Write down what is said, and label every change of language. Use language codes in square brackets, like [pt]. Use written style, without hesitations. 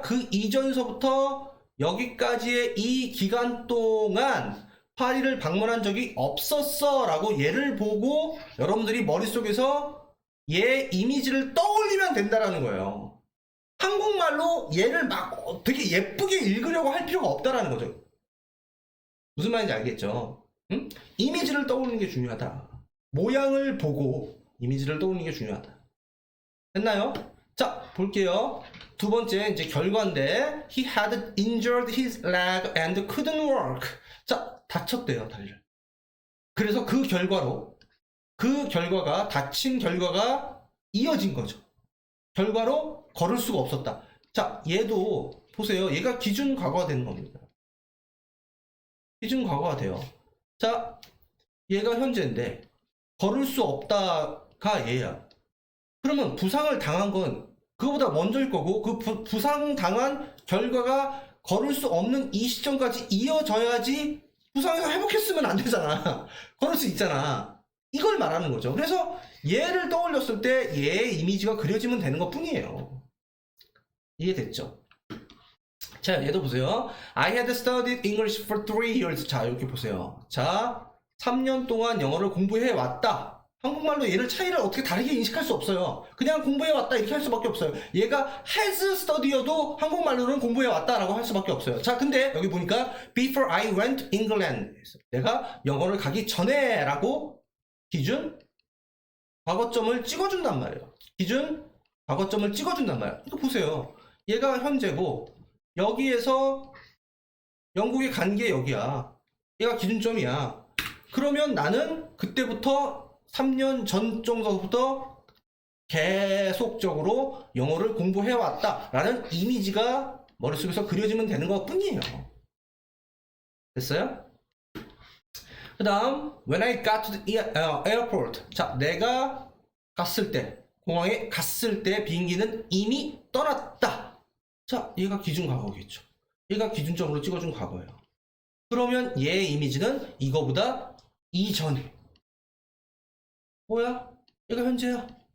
[ko] 그 이전서부터 여기까지의 이 기간 동안 파리를 방문한 적이 없었어 라고 얘를 보고 여러분들이 머릿속에서 얘 이미지를 떠올리면 된다라는 거예요. 한국말로 얘를 막 되게 예쁘게 읽으려고 할 필요가 없다라는 거죠. 무슨 말인지 알겠죠? 응? 이미지를 떠올리는 게 중요하다. 모양을 보고 이미지를 떠올리는 게 중요하다. 됐나요? 자, 볼게요. 두 번째, 이제 결과인데, [en] he had injured his leg and couldn't walk. [ko] 자, 다쳤대요, 다리를. 그래서 그 결과가, 다친 결과가 이어진 거죠. 결과로 걸을 수가 없었다. 자, 얘도, 보세요. 얘가 기준 과거가 되는 겁니다. 기준 과거가 돼요. 자, 얘가 현재인데, 걸을 수 없다가 얘야. 그러면 부상을 당한 건 그거보다 먼저일 거고 그 부상 당한 결과가 걸을 수 없는 이 시점까지 이어져야지 부상에서 회복했으면 안 되잖아. 걸을 수 있잖아. 이걸 말하는 거죠. 그래서 얘를 떠올렸을 때 얘의 이미지가 그려지면 되는 것 뿐이에요. 이해됐죠? 자, 얘도 보세요. [en] I had studied English for 3 years. [ko] 자, 이렇게 보세요. 자, 3년 동안 영어를 공부해 왔다. 한국말로 얘를 차이를 어떻게 다르게 인식할 수 없어요. 그냥 공부해왔다 이렇게 할 수밖에 없어요. 얘가 [en] has study [ko] 여도 한국말로는 공부해왔다라고 할 수밖에 없어요. 자, 근데 여기 보니까 [en] before I went England [ko] 내가 영어를 가기 전에 라고 기준 과거점을 찍어준단 말이에요. 기준 과거점을 찍어준단 말이에요. 이거 보세요. 얘가 현재고 여기에서 영국에 간 게 여기야. 얘가 기준점이야. 그러면 나는 그때부터 3년 전 정도부터 계속적으로 영어를 공부해왔다 라는 이미지가 머릿속에서 그려지면 되는 것 뿐이에요. 됐어요? [en] 그 다음 when I got to the airport. [ko] 자, 내가 갔을 때 공항에 갔을 때 비행기는 이미 떠났다. 자, 얘가 기준 과거겠죠. 얘가 기준점으로 찍어준 과거예요. 그러면 얘의 이미지는 이거보다 이전이에요. 뭐야? 얘가 현재야.